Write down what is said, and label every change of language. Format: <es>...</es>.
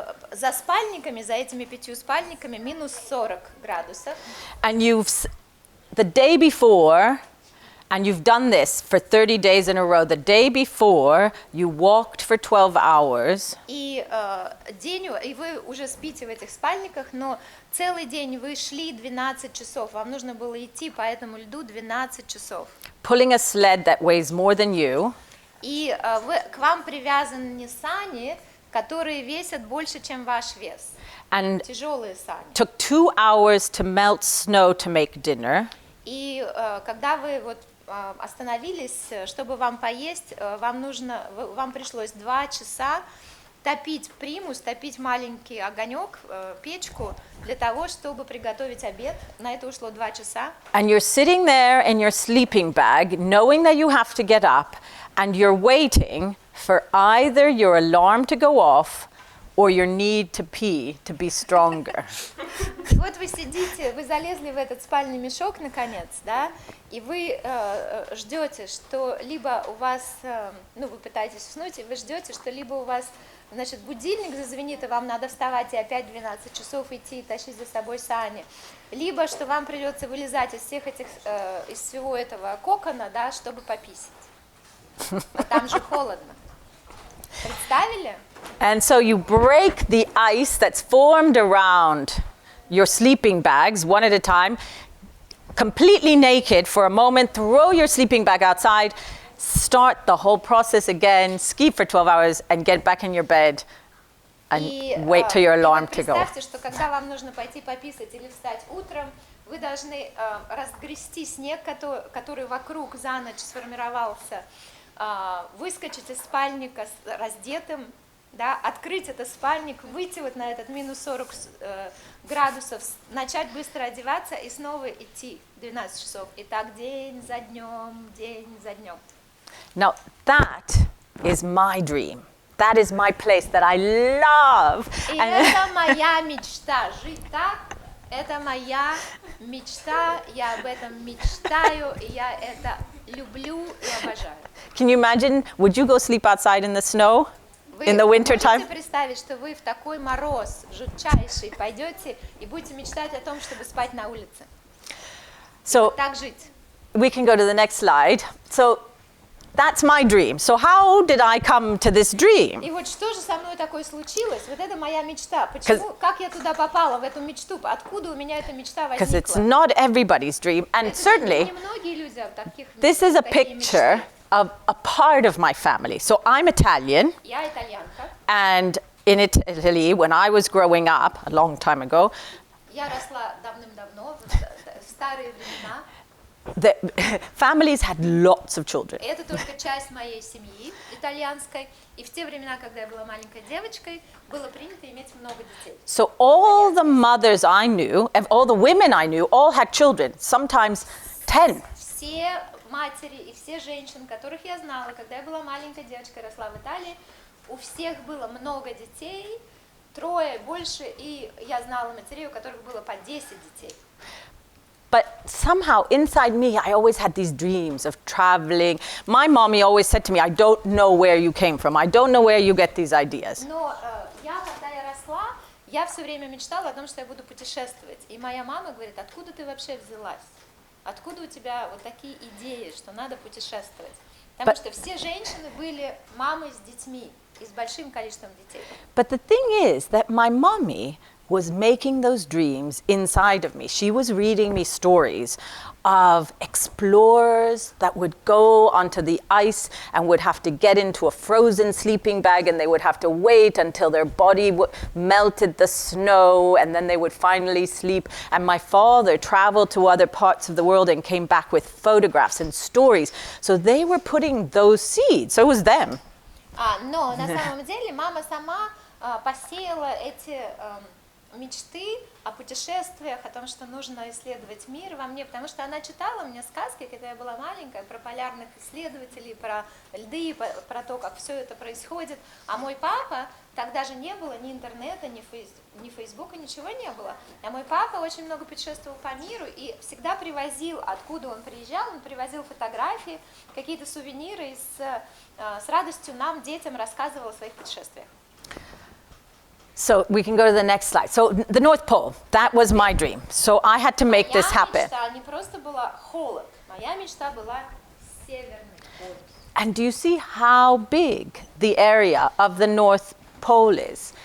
<ru>За спальниками, за этими 5 спальниками, минус 40 градусов.</ru> <en>And the day before, and you've done this for 30 days in a row, the day before you walked for 12 hours.</en> <ru>И вы уже спите в этих спальниках, но целый день вы шли 12 часов. Вам нужно было идти по этому льду 12 часов.</ru> <en>Pulling a sled that weighs more than you.</en> <ru>И к вам привязаны сани, которые весят больше, чем ваш вес.</ru> <en>And</en> <ru>тяжелые сани.</ru> <en>Took 2 hours to melt snow to make dinner.</en> <ru>И когда вы остановились, чтобы вам поесть, вам пришлось 2 часа топить примус, топить маленький огонек, печку, для того, чтобы приготовить обед. На это ушло 2 часа.</ru> <en>And you're sitting there in your sleeping bag, knowing that you have to get up, and you're waiting for either your alarm to go off or your need to pee to be stronger.</en> <ru>Вот вы сидите, вы залезли в этот спальный мешок наконец, да, и вы ждете, что либо у вас, вы пытаетесь уснуть, и вы ждете, что либо у вас, значит, будильник зазвенит, и вам надо вставать и опять 12 часов идти и тащить за собой сани, либо что вам придется вылезать из всего этого кокона, да, чтобы пописать. А там же холодно. Представили?</ru> <en>And so you break the ice that's formed around your sleeping bags one at a time, completely naked for a moment, throw your sleeping bag outside, start the whole process again, ski for 12 hours and get back in your bed and wait till your alarm to go.</en> <ru>Представьте, что когда вам нужно пойти пописать или встать утром, вы должны разгрести снег, который вокруг за ночь сформировался, выскочить из спальника раздетым, да, открыть этот спальник, выйти вот на этот минус 40 градусов, начать быстро одеваться и снова идти 12 часов. И так день за днем, день за днем.</ru> <en>Now that is my dream. That is my place that I love.</en> <ru>И это моя мечта. Жить так, это моя мечта. Я об этом мечтаю, и я это люблю и обожаю.</ru> <en>Can you imagine, would you go sleep outside in the snow? In the winter time?</en> <ru>Вы можете представить, что вы в такой мороз жутчайший пойдете и будете мечтать о том, чтобы спать на улице?</ru> <en>So</en> <ru>так жить.</ru> <en>We can go to the next slide. So that's my dream. So how did I come to this dream?</en> <ru>И вот что же со мной такое случилось? Вот это моя мечта. Почему? Как я туда попала, в эту мечту? Откуда у меня эта мечта возникла?</ru> <en>Because it's not everybody's dream, and certainly</en> <ru>не многие люди таких.</ru> <en>This is a picture of a part of my family. So I'm Italian.</en> <ru>Я итальянка.</ru> <en>And in Italy, when I was growing up, a long time ago,</en> <ru>я росла давным-давно, в старые времена.</ru> <en>The families had lots of children.</en> <ru>Это только часть моей семьи итальянской. И в те времена, когда я была маленькой девочкой, было принято иметь много детей.</ru> <en>So all the mothers I knew, all the women I knew, all had children, sometimes 10.</en> <ru>все матери и все женщины, которых я знала, когда я была маленькой девочкой, росла в Италии, у всех было много детей, 3, больше, и я знала матерей, у которых было по 10 детей.</ru> <en>But somehow inside me, I always had these dreams of traveling. My mommy always said to me, I don't know where you came from. I don't know where you get these ideas.</en> <ru>Но когда я росла, я все время мечтала о том, что я буду путешествовать. И моя мама говорит, откуда ты вообще взялась? Откуда у тебя вот такие идеи, что надо путешествовать? Потому что все женщины были мамой с детьми и с большим количеством детей.</ru> <en>But the thing is that my mommy was making those dreams inside of me. She was reading me stories of explorers that would go onto the ice and would have to get into a frozen sleeping bag, and they would have to wait until their body melted the snow, and then they would finally sleep. And my father traveled to other parts of the world and came back with photographs and stories. So they were putting those seeds. So it was them.</en> <ru>Но на самом деле мама сама посеяла эти мечты о путешествиях, о том, что нужно исследовать мир во мне, потому что она читала мне сказки, когда я была маленькая, про полярных исследователей, про льды, про то, как все это происходит. А мой папа, тогда же не было ни интернета, ни Фейсбука, ничего не было. А мой папа очень много путешествовал по миру и всегда привозил, откуда он приезжал, он привозил фотографии, какие-то сувениры и с радостью нам, детям, рассказывал о своих путешествиях.</ru> <en>So we can go to the next slide. So the North Pole, that was my dream. So I had to make this happen.</en> <ru>Моя мечта не просто была холод, моя мечта была Северный полюс.</ru> <en>And do you see how big the area of the North Pole is?</en>